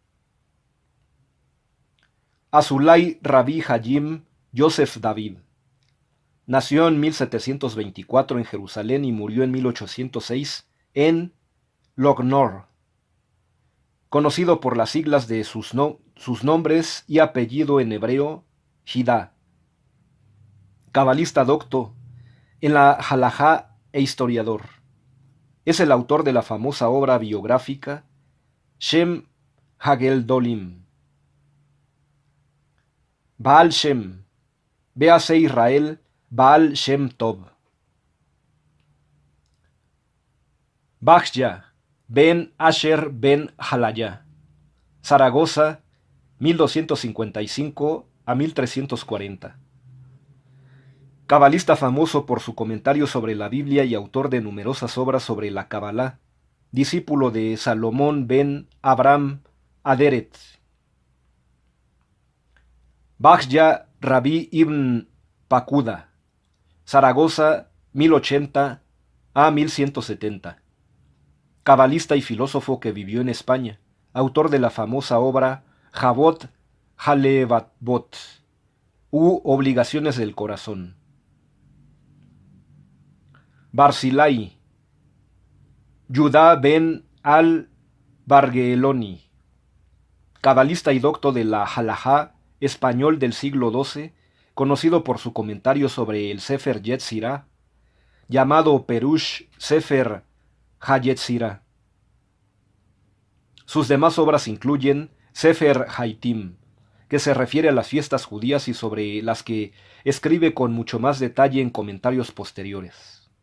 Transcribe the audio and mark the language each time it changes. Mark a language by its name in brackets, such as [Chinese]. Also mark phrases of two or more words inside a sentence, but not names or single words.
[Spanish] Azulay Rabbi Hayim Yosef David nació en 1724 en Jerusalén y murió en 1806 en Lognor, conocido por las siglas de sus nombres y apellido en hebreo, Jidá. Cabalista docto en la halajá e historiador. Es el autor de la famosa obra biográfica Shem Hageldolim. Baal Shem, véase Israel Baal Shem Tov. Bajya ben Asher ben Halaya, Zaragoza, 1255 a 1340. Cabalista famoso por su comentario sobre la Biblia y autor de numerosas obras sobre la Kabbalah, discípulo de Salomón ben Abraham Aderet. Bajya Rabbi ibn Pakuda, Zaragoza, 1080 a 1170. Cabalista y filósofo que vivió en España, autor de la famosa obra Javot Halevavot, u Obligaciones del Corazón. Barzilai, Yudá ben al-Bargeloni, cabalista y docto de la halajá español del siglo XII, conocido por su comentario sobre el Sefer Yetzirah, llamado Perush Sefer HaYetzirah. Sus demás obras incluyen Sefer Haitim, que se refiere a las fiestas judías y sobre las que escribe con mucho más detalle en comentarios posteriores.